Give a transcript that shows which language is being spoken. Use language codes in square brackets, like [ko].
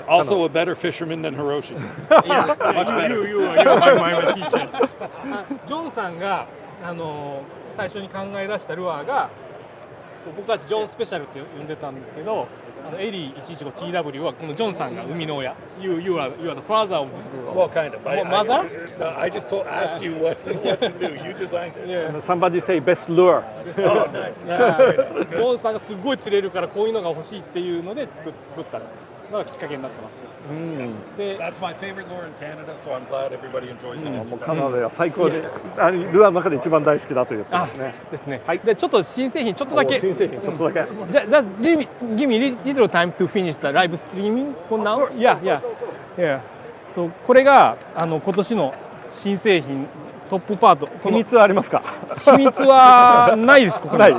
[en] Also a better fisherman than Hiroshi. Yeah, much better. You are my teacher. [ja] ジョンさんが最初に考え出したルアーが僕たちジョンスペシャルって呼んでたんですけど、エリー 115TW はこのジョンさんが生みの親。 [en] You are the father of this lure. Well, kind of. Mother? No, I just asked you what to do. You designed it. Yeah. Somebody say best lure. Oh, nice. [ja] ジョンさんがすごい釣れるからこういうのが欲しいっていうので作ったのがきっかけになってます。で [en] That's my favorite lure in Canada, so I'm glad everybody enjoys it. [ja] もうカナダでは最高で、ルアーの中で一番大好きだと言ってますね。ですね。でちょっと新製品ちょっとだけ。新製品ちょっとだけ。 [en] Just give me little time to finish the live streaming for now. Yeah. So [ja] これが今年の新製品トップパート。秘密はありますか？秘密はないです。ここには